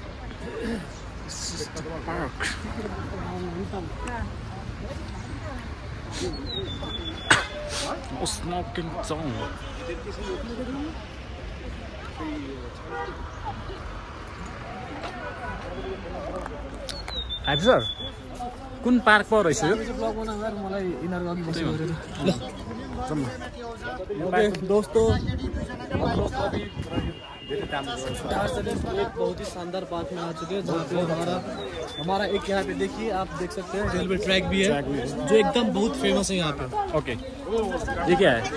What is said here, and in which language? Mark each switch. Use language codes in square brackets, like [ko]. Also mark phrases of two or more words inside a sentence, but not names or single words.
[en] Smoking zone. [ne] हाइप सर कुन पार्क पो रहेछ यो? मलाई यिनीहरू अघि बसेको [hi] दोस्तों दार्जिलिंग एक बहुत ही शानदार पार्क में आ चुके हैं जहाँ पे हमारा एक यहाँ पे देखिए आप देख सकते हैं रेलवे ट्रैक भी है जो एकदम बहुत फेमस है यहाँ पे। ओके ये क्या है?